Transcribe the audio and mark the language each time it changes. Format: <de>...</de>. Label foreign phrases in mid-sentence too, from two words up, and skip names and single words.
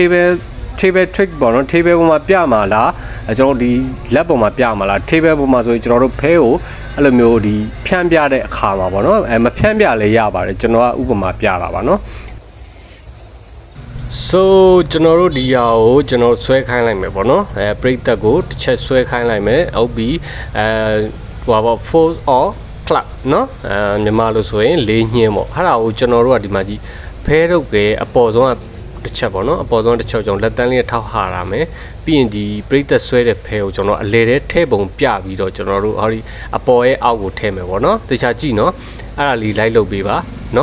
<en>table trick</en> <my>ပေါ့နော် table ပေါ်မှာပြမှာလားကျွန်တော်ဒီလက်ပေါ်မှာပြမှာလား table ပေါ်မှာဆိုရင်ကျွန်တော်တို့ဖဲကိုအဲ့လိုမျိုးဒီဖြန်းပြတဲ့အခါမှာပေါ့နော်မဖြန်းပြလည်းရပါတယ်ကျွန်တော်ကဥပမာပြတာပါနော် so ကျွန်တော်တို့ဒီဟာကိုကျွန်တော်ဆွဲခိုင်းလိုက်မယ်ပေါ့နော်ပရိသတ်ကိုတစ်ချက်ဆွဲခိုင်းလိုက်မယ်ဟုတ်ပြီဟိုပါ</my> <en>force or club</en> <my>နော်မြန်မာလို့ဆိုရင်လေးညင်းပေါ့အဲ့ဒါကိုကျွန်တော်တို့ကဒီမှာကြည့်ဖဲထုတ်ပဲအပေါ်ဆုံးကတစ်ချက်ပေါ့နော်အပေါ်ဆုံးတစ်ချက်ကျွန်တော်လက်တန်းလေးထောက်ဟာရမယ်ပြီးရင်ဒီပရိသတ်ဆွဲတဲ့ဖဲကိုကျွန်တော်အလဲတဲ့ထဲပုံပြပြီးတော့ကျွန်တော်တို့ဟောဒီအပေါ်ရဲ့အောက်ကိုထဲမယ်ပေါ့နော်တခြားကြည့်နော်အဲ့ဒါလေးလိုက်လုပ်ပေးပါနော်</my>